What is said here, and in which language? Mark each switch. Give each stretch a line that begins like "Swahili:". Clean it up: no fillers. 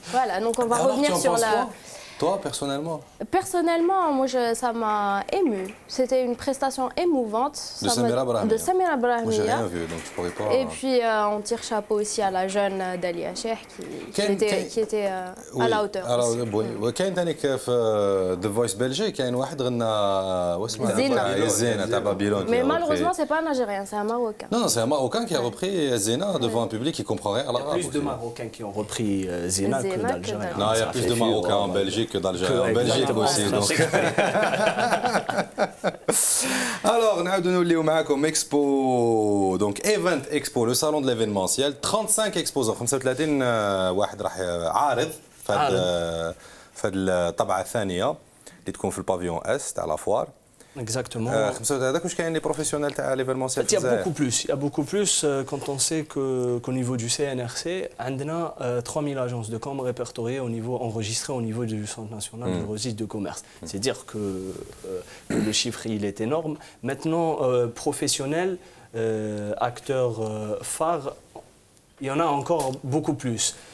French: Voilà, donc on va revenir sur la... Toi, personnellement? Personnellement, moi, ça m'a ému. C'était une prestation émouvante. De Samira Brahmia. De Samira Brahmia. Moi, j'ai rien vu, donc je pourrais pas... Et puis, on tire chapeau aussi à la jeune Dalia Cheikh qui était à la hauteur.
Arabic: Oui, كاين ثاني في The Voice Belgique كاين واحد غنى واسمه زينة تاع بابيلون.
French: Mais malheureusement, c'est pas un Algérien, c'est un Marocain. Non, c'est un Marocain qui a repris Zena devant un public qui comprend rien à l'arabe. Il y a plus de Marocains qui ont repris Zena que d'Algériens. Non, il y a plus de Marocains en Belgique que d'Algériens. En Belgique aussi. Donc. Alors, nous
Arabic: نوليو معاكم Expo,
French: donc Event Expo, le salon de l'événementiel, 35 exposants, 35
Arabic: واحد راح عارض في الطبعة الثانية اللي تكون في البافيون اس تاع لافوار.
French: Exactement.
Arabic: هذاك واش كاين لي بروفيسيونيل تاع l'événementiel.
French: Il y a beaucoup plus. Il y a beaucoup plus quand on sait qu'au niveau du CNRC, on a 3000 agences de com répertoriées au niveau enregistrées au niveau du Centre national du registre de commerce. C'est dire que le chiffre il est énorme. Maintenant, professionnels, acteurs phares, il y en a encore beaucoup plus.